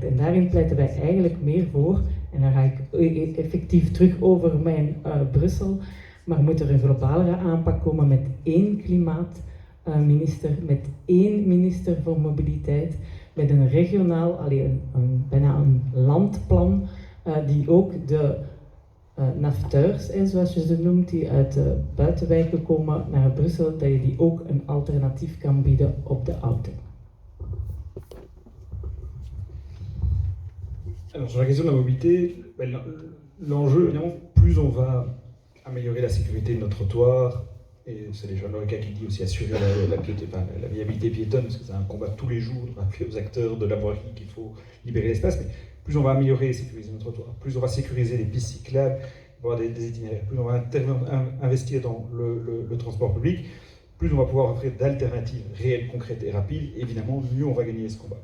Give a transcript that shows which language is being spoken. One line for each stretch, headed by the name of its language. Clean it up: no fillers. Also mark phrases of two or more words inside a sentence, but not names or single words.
Dutch: En daarin pleiten wij eigenlijk meer voor, en dan ga ik effectief terug over mijn Brussel, maar moet er een globalere aanpak komen met één klimaatminister, met één minister voor mobiliteit, met een regionaal, bijna een landplan, die ook de nafteurs, zoals je ze noemt, die uit de buitenwijken komen naar Brussel, dat je die ook een alternatief kan bieden op de auto.
French: Alors sur la question de la mobilité, l'enjeu évidemment, plus on va améliorer la sécurité de nos trottoirs, et c'est les jeunes Lorica qui dit aussi assurer la viabilité piétonne, parce que c'est un combat tous les jours, de rappeler aux acteurs de la voirie qu'il faut libérer l'espace, mais plus on va améliorer et sécuriser nos trottoirs, plus on va sécuriser les pistes cyclables, avoir des itinéraires, plus on va investir dans le transport public, plus on va pouvoir offrir d'alternatives réelles, concrètes et rapides, évidemment, mieux on va gagner ce combat.